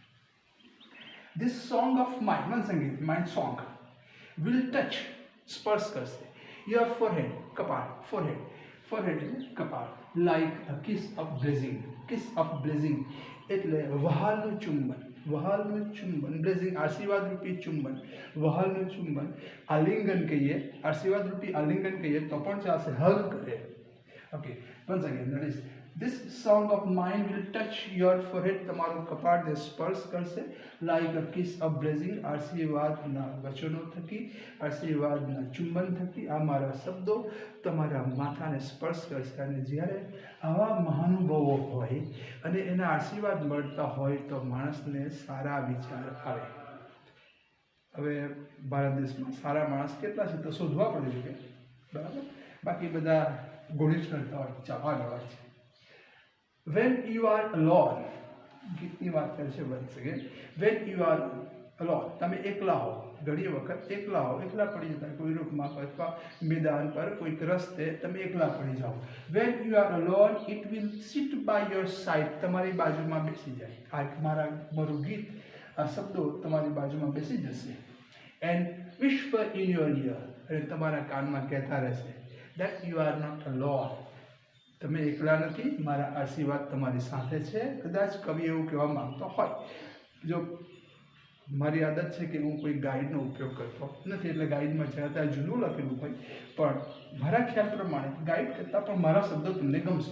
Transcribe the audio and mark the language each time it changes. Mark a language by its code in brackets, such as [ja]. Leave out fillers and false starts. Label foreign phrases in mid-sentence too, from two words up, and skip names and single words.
[en] this song of mind, [gu] મન સંગીત, [en] mind song will touch, [gu] સ્પર્શ કરશે, [en] your forehead, કપાળ, forehead, forehead [gu] એટલે કપાળ, [en] like a kiss of blessing. kiss of blessing [gu] એટલે વહાલનું ચુંબન, વહાલનું ચુંબન. બ્લેસિંગ આશીર્વાદ રૂપી ચુંબન, વહાલનું ચુંબન. આલિંગન કહીએ, આશીર્વાદ રૂપી આલિંગન કહીએ તો પણ ચાલશે, હગ કરે. ઓકે, [en] once again, that is this song of mine will touch your forehead, [gu] તમારું કપાળને સ્પર્શ કરશે, [en] like a kiss of blessing, [gu] આશીર્વાદના વચનો થકી, આશીર્વાદના ચુંબન થકી આ મારા શબ્દો તમારા માથાને સ્પર્શ કરશે. અને જ્યારે આવા મહાનુભાવો હોય અને એના આશીર્વાદ મળતા હોય તો માણસને સારા વિચાર આવે. હવે ભારત દેશમાં સારા માણસ કેટલા છે તો શોધવા પડે છે, બરાબર. બાકી બધા ગોળી કરતા હોય, ચાપા ગવાય છે. [en] When you are alone, [gu] ગીતની વાત કરે છે [en] once again, when you are alone, [gu] તમે એકલા હો, ઘણી વખત એકલા હો, એકલા પડી જતા, કોઈ રૂપમાં અથવા મેદાન પર કોઈક રસ્તે તમે એકલા પડી જાઓ. [en] when you are alone it will sit by your side, [gu] તમારી બાજુમાં બેસી જાય. આ મારું ગીત, આ શબ્દો તમારી બાજુમાં બેસી જશે. [en] એન્ડ whisper in your ear, [gu] અને તમારા કાનમાં કહેતા રહેશે [en] that you are not alone, [gu] તમે એકલા નથી, મારા આશીર્વાદ તમારી સાથે છે. કદાચ કવિ એવું કહેવા માંગતો હોય. જો મારી આદત છે કે હું કોઈ ગાઈડનો ઉપયોગ કરતો નથી, એટલે ગાઈડમાં જ્યાં ત્યાં જૂનું લખેલું હોય, પણ મારા ખ્યાલ પ્રમાણે ગાઈડ કરતાં પણ મારા શબ્દો તમને ગમશે.